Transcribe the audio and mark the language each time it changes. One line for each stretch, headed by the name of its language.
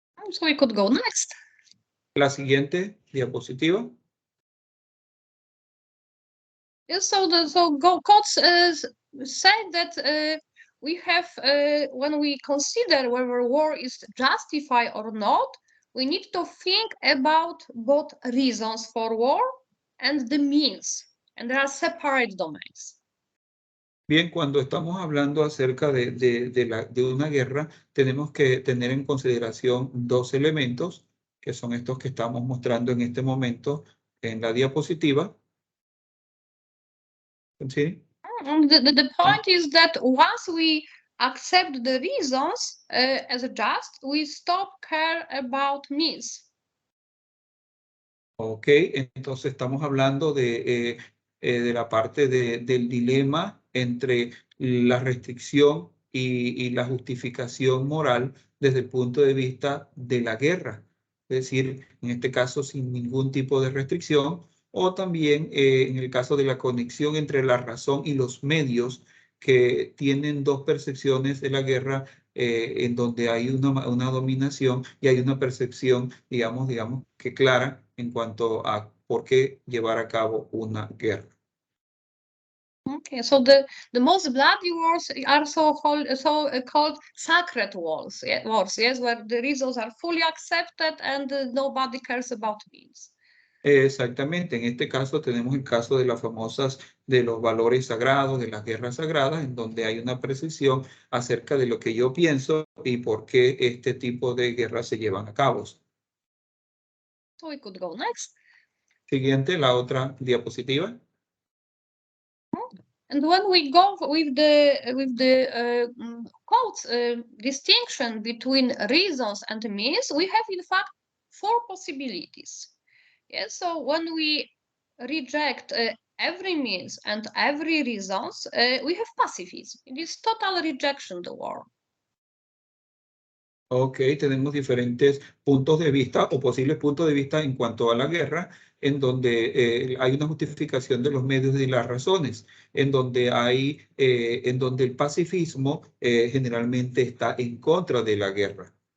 English: So we could go next.
Spanish: La siguiente diapositiva.
English: Yes, so God said that we have, when we consider whether war is justified or not, we need to think about both reasons for war and the means, and there are separate domains.
Spanish: Bien, cuando estamos hablando acerca de una guerra, tenemos que tener en consideración dos elementos, que son estos que estamos mostrando en este momento en la diapositiva. ¿Sí?
English: The point is that once we accept the reasons as just, we stop care about means.
Spanish: Ok, entonces estamos hablando de la parte del dilema entre la restricción y la justificación moral desde el punto de vista de la guerra. Es decir, en este caso sin ningún tipo de restricción, o también en el caso de la conexión entre la razón y los medios que tienen dos percepciones de la guerra en donde hay una dominación y hay una percepción, digamos, que clara en cuanto a por qué llevar a cabo una guerra.
English: Okay, so the most bloody wars are called sacred wars, wars, yes, where the reasons are fully accepted and nobody cares about means.
Spanish: Exactamente, en este caso tenemos el caso de las famosas, de los valores sagrados, de las guerras sagradas, en donde hay una precisión acerca de lo que yo pienso y por qué este tipo de guerras se llevan a cabo.
English: So we could go next.
Spanish: Siguiente, la otra diapositiva.
English: And when we go with the distinction between reasons and means, we have in fact 4 possibilities. Yes, so when we reject every means and every reasons, we have pacifism. It is total rejection of the war.
Spanish: Ok, tenemos diferentes puntos de vista o posibles puntos de vista en cuanto a la guerra, en donde hay una justificación de los medios y las razones, en donde en donde el pacifismo generalmente está en contra de la guerra.